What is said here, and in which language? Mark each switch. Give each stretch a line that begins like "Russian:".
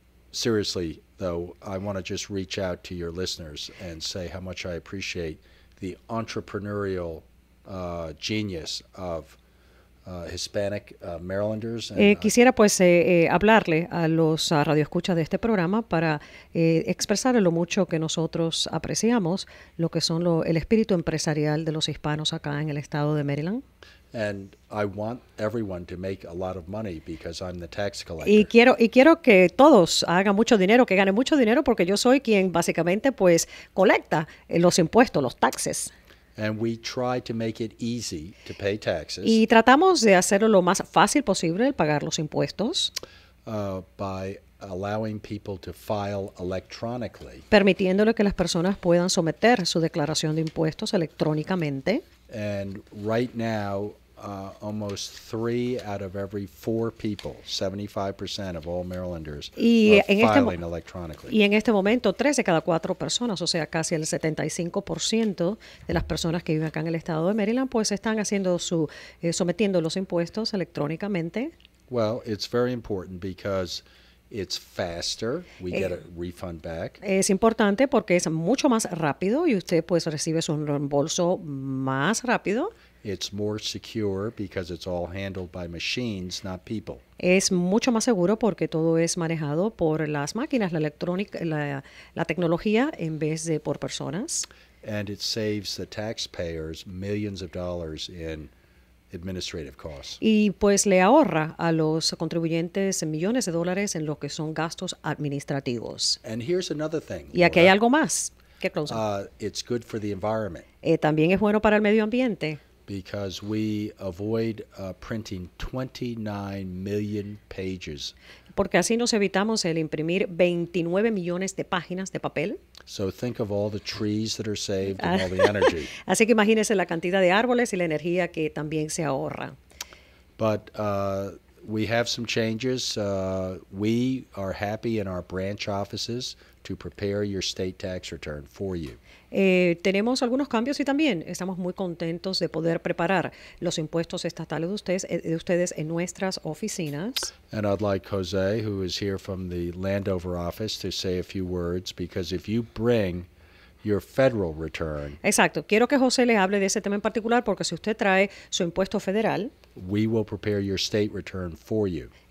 English: Seriously, though, I want to just reach out to your listeners and say how much I appreciate the entrepreneurial genius of Hispanic Marylanders. And,
Spanish: Quisiera pues hablarle a los radioescuchas de este programa para expresarle lo mucho que nosotros apreciamos, lo que son el espíritu empresarial de los hispanos acá en el estado de Maryland.
English: and I want everyone to make a lot of money because I'm the tax collector.
Spanish: Y quiero que todos hagan mucho dinero, que ganen mucho dinero, porque yo soy quien básicamente pues colecta los impuestos, los taxes.
English: And we try to make it easy to pay taxes
Spanish: Y tratamos de hacerlo lo más fácil posible el pagar los impuestos,
English: by allowing people to file electronically.
Spanish: permitiéndole que las personas puedan someter su declaración de impuestos electrónicamente.
English: And right now, almost 3 out of every 4 people, 75% of all Marylanders,
Spanish: Y
English: are
Spanish: en
English: filing electronically.
Spanish: Y en este momento, 3 de cada 4 personas, o sea, casi el 75% de las personas que viven acá en el estado de Maryland, pues están haciendo sometiendo los impuestos electrónicamente.
English: Well, it's very important because it's faster. We get a refund back.
Spanish: Es importante porque es mucho más rápido y usted pues recibe su reembolso más rápido.
English: It's more secure because it's all handled by machines, not people.
Spanish: Es mucho más seguro porque todo es manejado por las máquinas, la electrónica, la tecnología en vez de por personas.
English: And it saves the taxpayers millions of dollars in administrative costs.
Spanish: Y pues le ahorra a los contribuyentes millones de dólares en lo que son gastos administrativos.
English: And here's another thing.
Spanish: Y aquí hay Laura. algo más. ¿Qué cosa?
English: It's good for the environment
Spanish: También es bueno para el medio ambiente.
English: because we avoid printing 29 million pages.
Spanish: Porque así nos evitamos el imprimir 29 millones de páginas de papel.
English: So think of all the trees that are saved and all the energy.
Spanish: Así que imagínese la cantidad de árboles y la energía que también se ahorra.
English: But we have some changes. We are happy in our branch offices to prepare your state tax return for you.
Spanish: Tenemos algunos cambios y también estamos muy contentos de poder preparar los impuestos estatales de ustedes en nuestras oficinas.
English: And I'd like Jose, who is here from the Landover office, to say a few words because if you bring your federal return,
Spanish: Exacto. Quiero que José le hable de ese tema en particular porque si usted trae su impuesto federal,
English: we will prepare your state return for you.